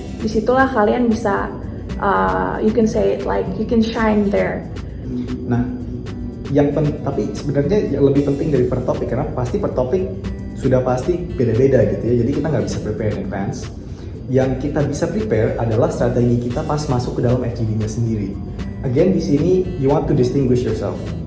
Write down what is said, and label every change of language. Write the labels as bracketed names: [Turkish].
[Indonesian] Disitulah kalian bisa [English] you can say it like you can shine there. [Indonesian] Tapi sebenarnya yang lebih penting dari per topik, karena pasti per topik sudah pasti beda-beda gitu ya, jadi kita nggak bisa [English] prepare in advance. [Indonesian] Yang kita bisa prepare adalah strategi kita pas masuk ke dalam FGD-nya sendiri. [English] Again, [Indonesian] di sini [English] you want to distinguish yourself.